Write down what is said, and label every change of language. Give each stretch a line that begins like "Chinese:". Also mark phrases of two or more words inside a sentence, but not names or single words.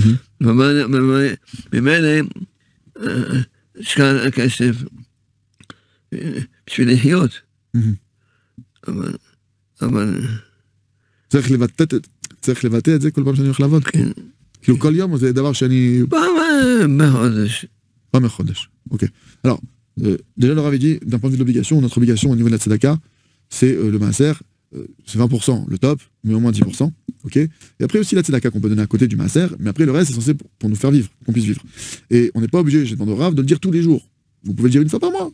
Hebrew: ממילא השקעה הכסף בשביל לחיות. אבל... צריך לבטא את זה כל פעם שאני הולך לעבוד? כן. כאילו כל יום, זה דבר שאני... פעם בחודש. פעם בחודש. Ok.
French: Alors, déjà, le Rav avait dit, d'un point de vue de l'obligation, notre obligation au niveau de la tzedaka, c'est le maaser, c'est 20% le top, mais au moins 10%. Ok. Et après aussi la tzedaka qu'on peut donner à côté du maaser, mais après le reste, c'est censé pour nous faire vivre, qu'on puisse vivre. Et on n'est pas obligé, j'ai demandé au Rav, de le dire tous les jours. Vous pouvez le dire une fois par mois.